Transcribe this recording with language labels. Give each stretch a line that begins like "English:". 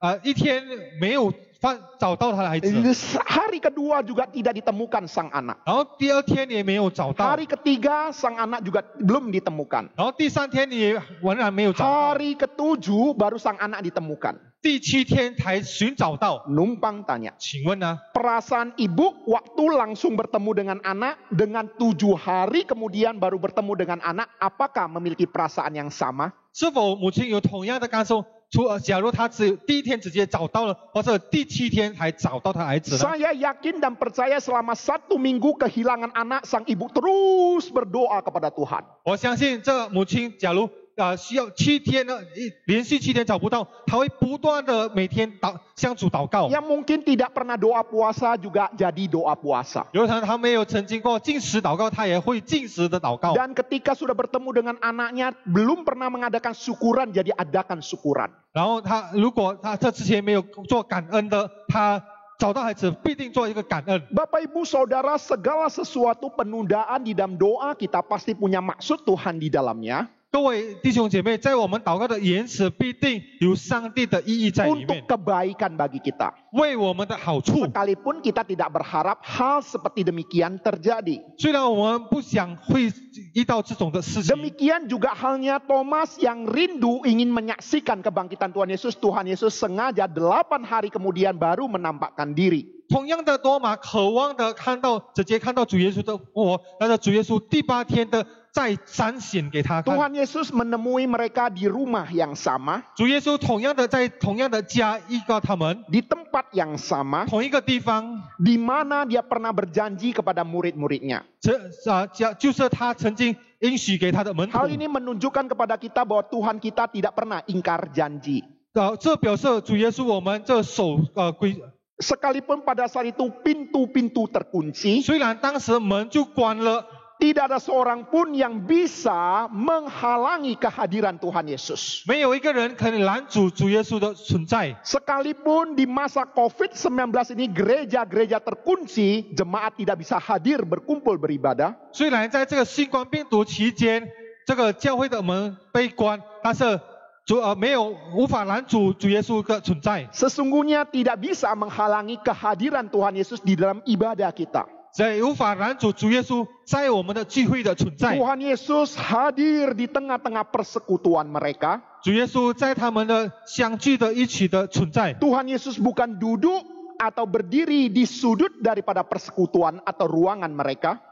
Chinese: 一天没有找到他的孩子，
Indonesian: Hari kedua juga tidak ditemukan sang anak.
Chinese: 然后第二天也没有找到，
Indonesian: Hari ketiga sang anak juga belum ditemukan.
Chinese: 然后第三天也仍然没有找到，
Indonesian: Hari ketujuh baru sang anak ditemukan.
Chinese: 第7天才寻找到。
Indonesian: Numpang tanya,
Chinese: 请问呢？
Indonesian: perasaan ibu waktu langsung bertemu dengan anak, dengan 7 hari kemudian baru bertemu dengan anak, apakah memiliki perasaan yang sama?
Chinese: 是否母亲有同样的感受？假如她只有第1天直接找到了，或者第7天才找到她孩子呢？
Indonesian: Saya yakin dan percaya selama 1 minggu kehilangan anak, sang ibu terus berdoa kepada Tuhan.
Chinese: 我相信这母亲，假如需要7天呢，连续7天找不到，他会不断的每天向主祷告。
Indonesian: Yang mungkin tidak pernah doa puasa juga jadi doa puasa.
Chinese: 有可能他没有曾经过禁食祷告，他也会禁食的祷告。
Indonesian: Dan ketika sudah bertemu dengan anaknya, belum pernah mengadakan syukuran, jadi adakan syukuran.
Chinese: 然后如果他之前没有做感恩的，他找到孩子必定做一个感恩。
Indonesian: Bapak Ibu Saudara, segala sesuatu penundaan di dalam doa kita pasti punya maksud Tuhan di dalamnya.
Chinese: 各位弟兄姐妹，在我们祷告的延迟，必定有上帝的意义在里
Indonesian: Untuk
Chinese: 面，
Indonesian: kebaikan bagi kita.
Chinese: 为我们的好处。
Indonesian: Sekalipun kita tidak berharap hal seperti demikian terjadi.
Chinese: 虽然我们不想会遇到这种的事情，
Indonesian: Demikian juga halnya Thomas yang rindu ingin menyaksikan kebangkitan Tuhan Yesus. Tuhan Yesus sengaja 8 hari kemudian baru menampakkan diri.
Chinese: 同样的多马渴望的直接看到主耶稣的复活，但是主耶稣第8天的再彰显给他看。
Indonesian: Tuhan Yesus menemui mereka di rumah yang sama,
Chinese: 主耶稣同样的在同样的家遇到他们，
Indonesian: di tempat yang sama,
Chinese: 同一个地方，
Indonesian: di mana dia pernah berjanji kepada murid-muridnya.
Chinese: 就是他曾经应许给他的门徒。
Indonesian: Hal ini menunjukkan kepada kita bahwa Tuhan kita tidak pernah ingkar janji.
Chinese: 这表示主耶稣我们这守规。
Indonesian: Sekalipun pada saat itu pintu-pintu terkunci,
Chinese: 虽然当时门就关了，
Indonesian: tidak ada seorang pun yang bisa menghalangi kehadiran Tuhan Yesus.
Chinese: 没有一个人可以拦阻主耶稣的存在。
Indonesian: Sekalipun di masa COVID-19 ini gereja-gereja terkunci, jemaat tidak bisa hadir berkumpul beribadah.
Chinese: 虽然在这个新冠病毒期间，这个教会的门被关，但是无法拦阻主耶稣的存在。
Indonesian: Sesungguhnya tidak bisa menghalangi kehadiran Tuhan Yesus di dalam ibadah kita.
Chinese: 也无法拦阻主耶稣在我们的聚会的存在。
Indonesian: Tuhan Yesus hadir di tengah-tengah persekutuan mereka.
Chinese: 主耶稣在他们的相聚的一起的存在。
Indonesian: Tuhan Yesus bukan duduk atau berdiri di sudut daripada persekutuan atau ruangan mereka.